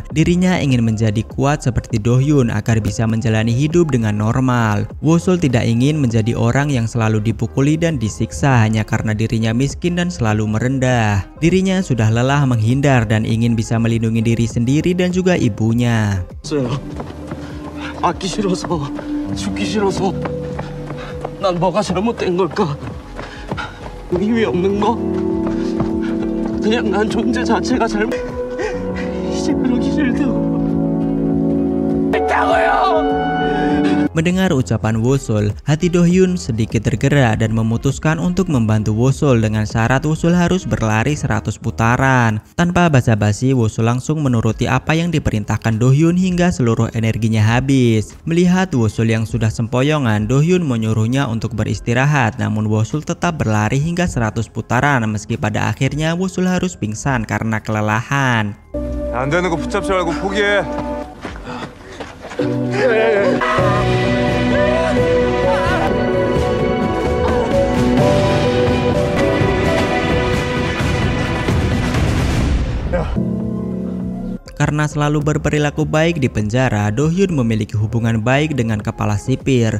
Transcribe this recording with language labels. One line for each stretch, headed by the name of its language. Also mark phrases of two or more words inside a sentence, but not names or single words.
Indonesian: Dirinya ingin menjadi kuat seperti Do-hyun agar bisa menjalani hidup dengan normal. Wosul tidak ingin menjadi orang yang selalu dipukuli dan disiksa hanya karena dirinya miskin dan selalu merendah. Dirinya sudah lelah menghindar dan ingin bisa melindungi diri sendiri dan juga ibunya.
Korean: 아끼 싫어서 죽기 싫어서 난 뭐가 잘못된 걸까? 힘이 없는 거? 그냥 난 존재 자체가 잘못. 이제 그러기 싫다고.
Indonesian: Mendengar ucapan Wosul, hati Do-hyun sedikit tergerak dan memutuskan untuk membantu Wosul dengan syarat Wosul harus berlari 100 putaran. Tanpa basa-basi, Wosul langsung menuruti apa yang diperintahkan Do-hyun hingga seluruh energinya habis. Melihat Wosul yang sudah sempoyongan, Do-hyun menyuruhnya untuk beristirahat, namun Wosul tetap berlari hingga 100 putaran meski pada akhirnya Wosul harus pingsan karena kelelahan.
Korean: 안 되는 거 붙잡지 말고 포기해.
Indonesian: Karena selalu berperilaku baik di penjara, Do-hyun memiliki hubungan baik dengan kepala sipir.